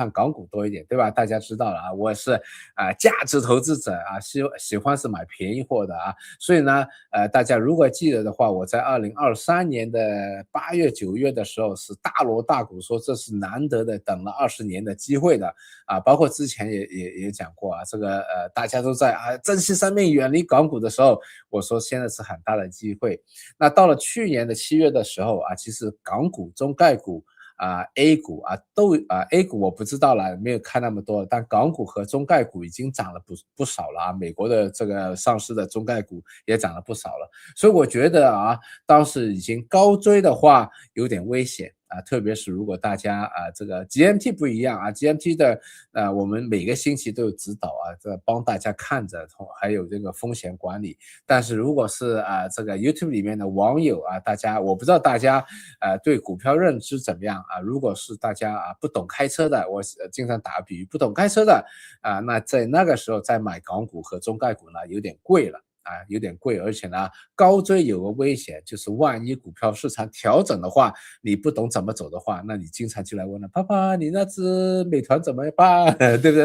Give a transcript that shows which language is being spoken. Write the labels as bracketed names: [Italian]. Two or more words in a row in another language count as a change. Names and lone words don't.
[Chinese] 看港股多一點，對吧？大家知道了我是價值投資者喜歡是買便宜貨的所以呢大家如果記得的話，我在2023年的8月9月的時候是大鑼大鼓說這是難得的等了20年的機會的包括之前也講過這個大家都在珍惜生命遠離港股的時候，我說現在是很大的機會。那到了去年的7月的時候其實港股、中概股A 股都 A 股我不知道了，沒有看那麼多，但港股和中概股已經漲了不少了美國的這個上市的中概股也漲了不少了，所以我覺得當時已經高追的話有點危險特別是如果大家這個 GMT 不一樣GMT 的我們每個星期都有指導這幫大家看着，還有這個風險管理。但是如果是這個 YouTube 裡面的網友大家我不知道大家對股票認知怎麼樣如果是大家不懂開車的，我經常打個比喻，不懂開車的那在那個時候再買港股和中概股呢有點貴了有點貴，而且呢高追有個危險，就是萬一股票市場調整的話，你不懂怎麼走的話，那你經常就來問了，爸爸你那只美團怎麼辦，對不對？